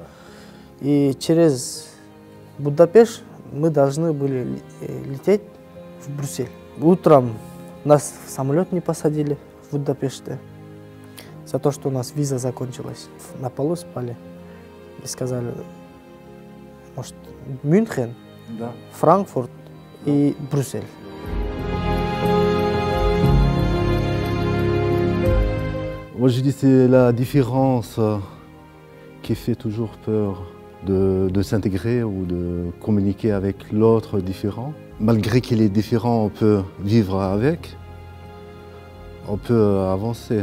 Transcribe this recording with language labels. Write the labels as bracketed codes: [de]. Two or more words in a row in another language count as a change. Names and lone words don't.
[ru] И через Будапешт мы должны были лететь в Брюссель. Утром нас в самолет не посадили в Будапеште за то, что у нас виза закончилась. На полу спали и сказали, может, Мюнхен, Да. Франкфурт и Брюссель. [fr] Moi, je dis c'est la différence qui fait toujours peur de s'intégrer ou de communiquer avec l'autre différent. Malgré qu'il est différent, on peut vivre avec, on peut avancer.